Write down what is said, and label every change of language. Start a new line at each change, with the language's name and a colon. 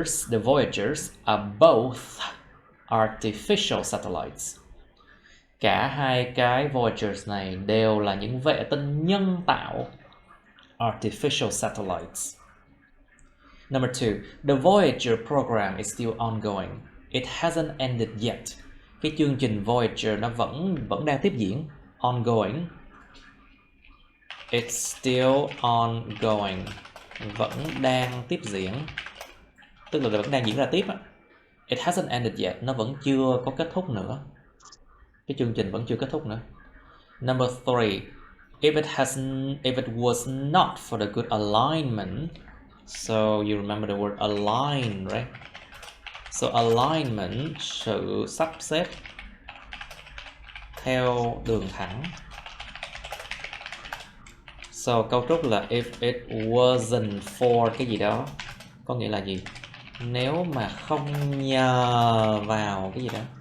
English: The Voyagers are both artificial satellites.
Vietnamese: Cả hai cái Voyagers này đều là những vệ tinh nhân tạo.
English: Artificial satellites. Number 2. The Voyager program is still ongoing. It hasn't ended yet.
Vietnamese: Cái chương trình Voyager nó vẫn đang tiếp diễn. Ongoing.
English: It's still ongoing.
Vietnamese: Vẫn đang tiếp diễn. Tức là vẫn đang diễn ra tiếp.
English: It hasn't ended yet.
Vietnamese: Nó vẫn chưa có kết thúc nữa. Cái chương trình vẫn chưa kết thúc nữa.
English: Number 3. If it was not for the good alignment, so you remember the word align, right?
Vietnamese: So alignment, sự sắp xếp theo đường thẳng. So cấu trúc là
English: if it wasn't for
Vietnamese: cái gì đó, có nghĩa là gì? Nếu mà không nhờ vào cái gì đó.